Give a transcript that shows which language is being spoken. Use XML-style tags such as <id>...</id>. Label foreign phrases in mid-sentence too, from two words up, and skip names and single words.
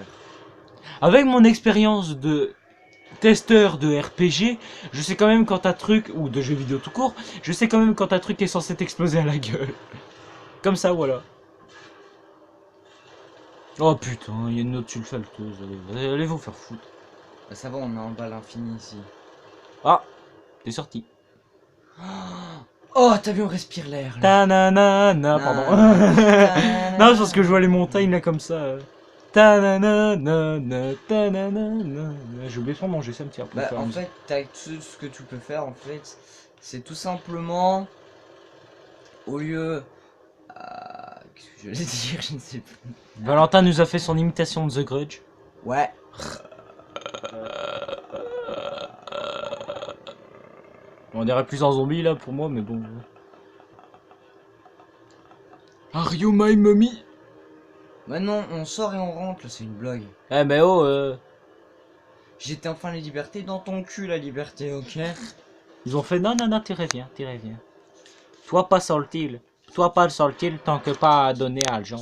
<fr>Avec mon expérience de testeur de RPG, je sais quand même quand un truc, ou de jeux vidéo tout court, je sais quand même quand un truc est censé t'exploser à la gueule. Comme ça, voilà. Oh putain, il y a une autre sulfateuse, allez vous faire foutre. Bah, ça va, on est en balle infinie ici. Ah, t'es sorti. Oh, t'as vu, on respire l'air. Là. Ta-na-na-na, pardon. Non, c'est parce que je vois les montagnes là comme ça. Ta-na-na-na-na, ta-na-na-na-na. J'ai oublié son manger, ça me tire. Bah, en fait, ce que tu peux faire, en fait, c'est tout simplement, au lieu... qu'est-ce que je voulais dire, je ne sais plus. Valentin nous a fait son imitation de The Grudge. Ouais. On dirait plus un zombie là pour moi, mais bon.</fr> <en>Are you my mommy?</en> <fr>Maintenant, on sort et on rentre, là, c'est une blague. Eh mais oh, J'étais enfin la liberté dans ton cul, la liberté, ok? ils ont fait non, non, non, tu reviens, tu reviens. Toi pas sortir, toi pas sortir tant que pas donner argent.</fr>